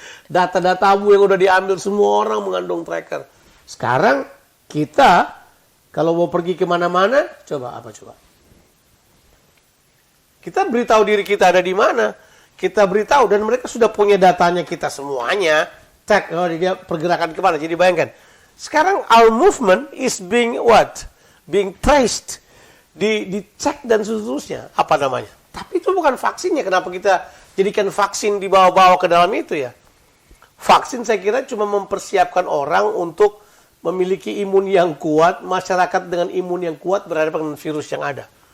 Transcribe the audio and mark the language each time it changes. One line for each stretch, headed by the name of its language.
Indonesian: Data-datamu yang udah diambil semua orang mengandung tracker. Sekarang kita kalau mau pergi kemana-mana, coba. Kita beritahu diri kita ada di mana. Kita beritahu dan mereka sudah punya datanya kita semuanya. Cek, dia pergerakan kemana. Jadi bayangkan, sekarang
English: our movement is being what? Being traced.
Indonesian: Dicek dan seterusnya. Apa namanya? Tapi itu bukan vaksinnya. Kenapa kita jadikan vaksin dibawa-bawa ke dalam itu ya? Vaksin saya kira cuma mempersiapkan orang untuk memiliki imun yang kuat, masyarakat dengan imun yang kuat berhadapan dengan virus yang ada.